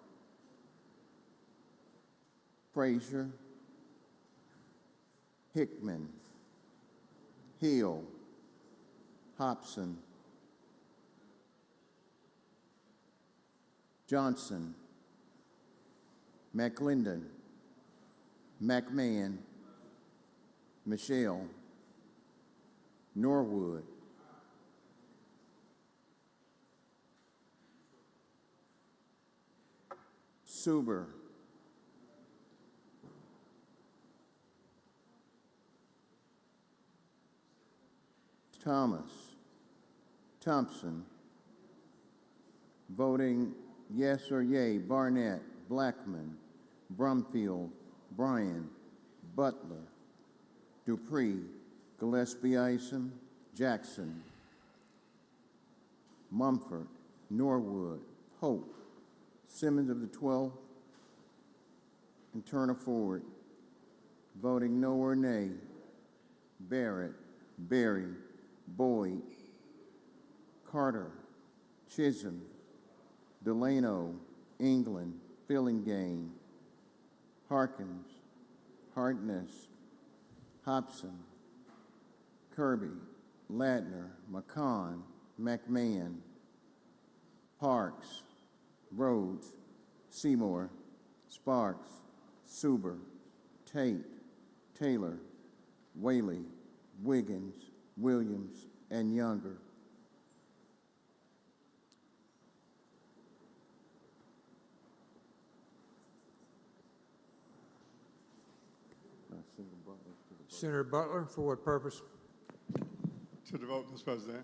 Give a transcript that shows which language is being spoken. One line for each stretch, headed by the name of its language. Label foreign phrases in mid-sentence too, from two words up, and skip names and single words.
English: Frazier, Hickman, Hill, Hobson, Johnson, McClendon, McMahon, Michelle, Norwood, Suber, Thomas, Thompson, voting yes or yea, Barnett, Blackman, Brumfield, Bryan, Butler, Dupree, Gillespie Isom, Jackson, Mumford, Norwood, Pope, Simmons of the 12th, and Turner Ford. Voting no or nay, Barrett, Berry, Boyd, Carter, Chisholm, Delano, England, Fillingane, Harkins, Hartness, Hobson, Kirby, Ladner, McCon, McMahon, Parks, Rhodes, Seymour, Sparks, Suber, Tate, Taylor, Whaley, Wiggins, Williams, and Younger. Senator Butler, for what purpose? To the vote, Mr. President.